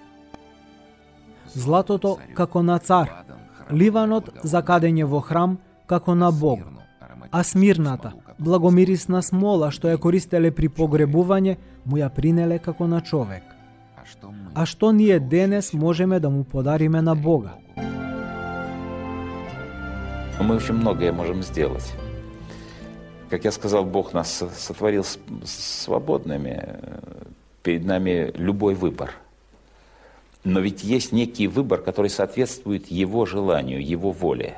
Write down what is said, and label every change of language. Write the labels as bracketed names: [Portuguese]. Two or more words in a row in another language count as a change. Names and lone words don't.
[Macedonian] Златото како на цар, ливанот за кадење во храм како на Бог, а смирната, благомирисна смола што ја користеле при погребување, му ја принеле како на човек. А што ние денес можеме да му подариме на Бога? [Russian] Мы очень многое можем сделать. Как я сказал, Бог нас сотворил свободными. Перед нами любой выбор. Но ведь есть некий выбор, который соответствует Его желанию, Его воле.